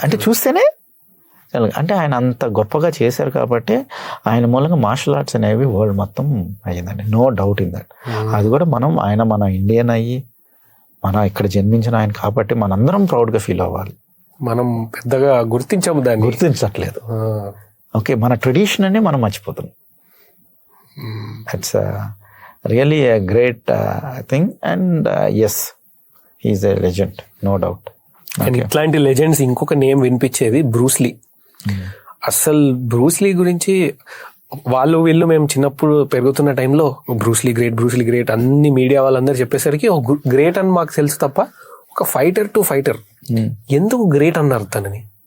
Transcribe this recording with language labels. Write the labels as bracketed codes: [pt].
[te] అంటే చూస్తేనే అంటే ఆయన అంత గొప్పగా చేశారు కాబట్టి ఆయన మూలంగా మార్షల్ ఆర్ట్స్ అనేవి వరల్డ్ మొత్తం అయ్యిందండి, [en] No doubt in that. [te] అది కూడా మన ఇండియన్ అయ్యి మన ఇక్కడ జన్మించిన ఆయన కాబట్టి మనందరం ప్రౌడ్గా ఫీల్ అవ్వాలి. మనం పెద్దగా గుర్తించట్లేదు. ఓకే, మన ట్రెడిషన్ అని మనం మర్చిపోతున్నాం. [en] It's really a great thing and yes, he's a legend, no doubt. [te] And ఇట్లాంటి లెజెండ్స్ ఇంకొక నేమ్ వినిపించేది బ్రూస్లీ. అసలు బ్రూస్లీ గురించి వీళ్ళు మేము చిన్నప్పుడు పెరుగుతున్న టైంలో బ్రూస్లీ గ్రేట్ అన్ని మీడియా వాళ్ళందరూ చెప్పేసరికి గ్రేట్ అని మాకు తెలుసు తప్ప ఒక ఫైటర్ టు ఫైటర్ ఎందుకు గ్రేట్ అన్నారు తనని?